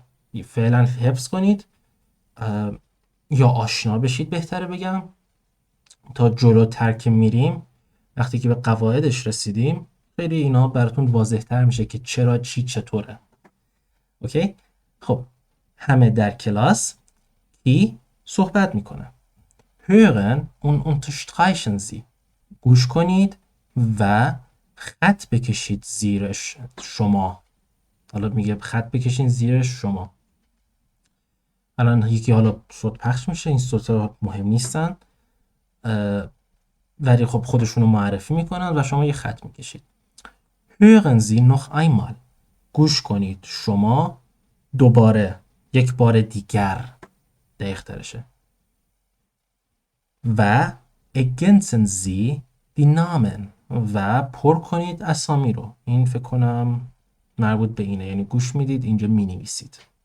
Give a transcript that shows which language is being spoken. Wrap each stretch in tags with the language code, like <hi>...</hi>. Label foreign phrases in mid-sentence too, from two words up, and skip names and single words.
<fa>فعلا حفظ کنید یا آشنا بشید بهتره بگم، تا جلوتر که میریم وقتی که به قواعدش رسیدیم خیلی اینا براتون واضح‌تر میشه که چرا چی چطوره. اوکی؟ خب همه در کلاس کی صحبت میکنن.</fa> <de>hören und unterstreichen sie.</de> <fa>گوش کنید و خط بکشید زیرش شما. حالا میگه خط بکشید زیرش شما. الان یکی حالا صوت پخش میشه، این صوت مهم نیستن ولی خب خودشونو معرفی میکنن و شما یه خط میکشید.</fa> <de>hören Sie noch einmal.</de> <fa>گوش کنید شما دوباره، یک بار دیگر دقیق‌ترشه.</fa> <de>و ergänzen Sie die Namen.</de> <fa>و پر کنید اسامی رو. این فکر کنم مربوط به اینه، یعنی گوش میدید اینجا مینویسید.</fa>